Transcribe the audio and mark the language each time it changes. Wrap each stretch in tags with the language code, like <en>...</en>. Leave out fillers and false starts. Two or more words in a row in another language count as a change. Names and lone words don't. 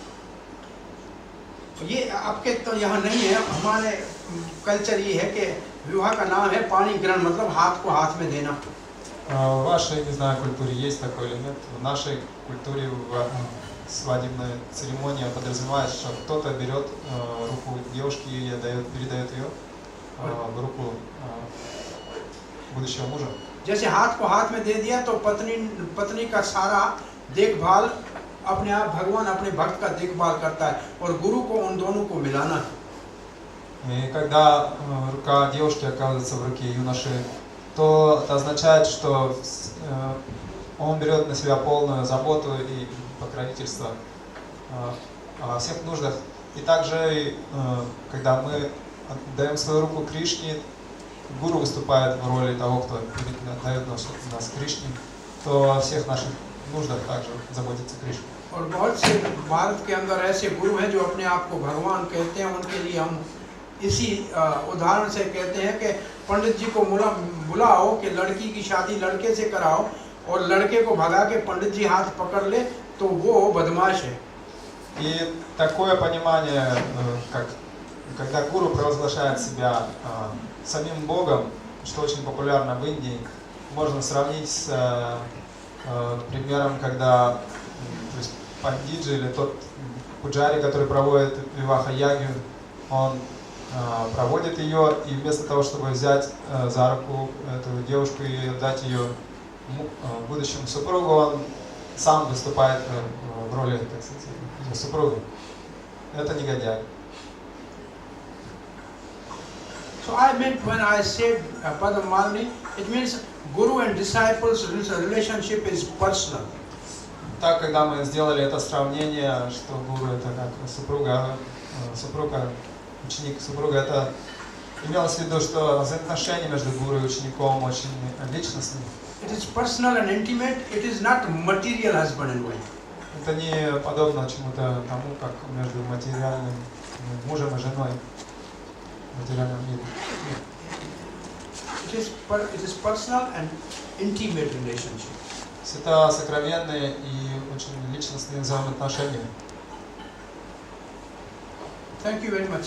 <hi>ये आपके तो यहाँ नहीं है. हमारे कल्चर ये है कि विवाह का नाम है पानी ग्रहण, मतलब हाथ को हाथ में देना.</hi> <ru>В вашей, не знаю, культуре есть такое или нет. В нашей культуре свадебная церемония подразумевает, что кто-то берет руку девушки и передает ее в руку будущего мужа.</ru> <hi>जैसे हाथ को हाथ में दे दिया तो पत्नी का सारा देखभाल अपने आप भगवान अपने भक्त का देखभाल करता है और गुरु को उन दोनों को मिलाना है.</hi> <ru>И когда рука девушки оказывается в руке юноши, то это означает, что он берет на себя полную заботу и покровительство о всех нуждах. И также, когда мы отдаем свою руку Кришне, гуру выступает в роли того, кто дает нас Кришне, то о всех наших нуждах также заботится Кришна.</ru> <hi>और बहुत से भारत के अंदर ऐसे गुरु हैं जो अपने आप को भगवान कहते हैं। उनके लिए हम इसी उदाहरण से कहते हैं कि पंडित जी को बुलाओ कि लड़की की शादी लड़के से कराओ, और लड़के को भगा के पंडित जी हाथ पकड़ ले तो वो बदमाश है।</hi> <ru>И такое понимание, когда гуру провозглашает себя самим Богом, что очень популярно в Индии, можно сравнить с примером, когда то есть пандиджи или тот пуджари, который проводит виваха-ягью, он проводит ее, и вместо того, чтобы взять за руку эту девушку и дать ее будущему супругу, он сам выступает в роли, так сказать, ее супруга. Это негодяй.</ru> <en>So I meant when I said Padmamalini, it means guru and disciples relationship is personal.</en> <ru>Так, когда мы сделали это сравнение, что гуру это как супруга, ученик супруга, это имелось в виду, что взаимоотношения между гуру и учеником очень личностные.</ru> <en>It is personal and intimate. It is not material husband and wife.</en> <ru>Это не подобно чему-то тому, как между материальным мужем и женой в материальном мире.</ru> <en>It is personal and intimate relationship.</en> <ru>Это сокровенные и очень личностные взаимоотношения.</ru> <en>Thank you very much.</en>